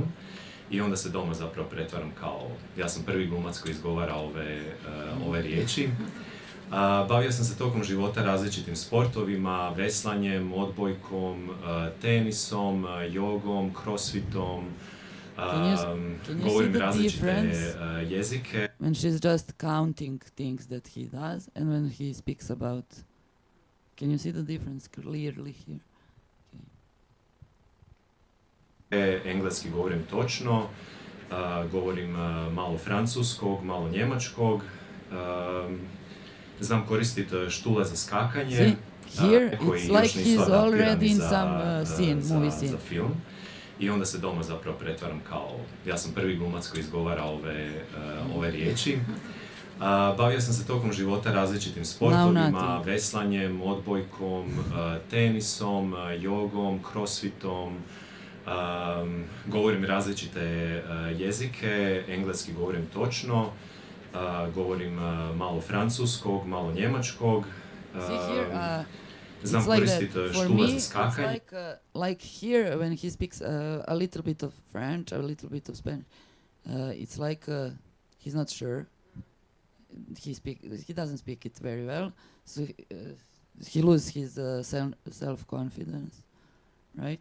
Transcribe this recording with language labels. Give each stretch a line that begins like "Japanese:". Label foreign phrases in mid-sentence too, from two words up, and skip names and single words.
Croatian: I onda se doma zapravo pretvaram kao, ja sam prvi glumac koji izgovara ove riječi. Bavio sam se tokom života različitim sportovima, veslanjem, odbojkom, tenisom, jogom, crossfitom, govorim različite jezike.
English: When she's just counting things that he does and when he speaks about, can you see the difference clearly here?
Croatian: Engleski govorim točno, govorim malo francuskog, malo njemačkog, znam koristiti štule za skakanje,
English: Here
Croatian: koji
English: it's
Croatian: još
English: like
Croatian: nisu
English: he's already
Croatian: adaptirani
English: in some scene, movie scene.
Croatian: za film. I onda se doma zapravo pretvaram kao, ja sam prvi glumac koji izgovara ove riječi. Bavio sam se tokom života različitim sportovima, veslanjem, odbojkom, tenisom, jogom, crossfitom, govorim različite jezike, engleski govorim točno, govorim malo francuskog, malo njemačkog, znam koristiti štule za skakanje.
English: Like here when he speaks a little bit of French, a little bit of Spanish, it's like he's not sure. He doesn't speak it very well, so he loses his self-confidence, right?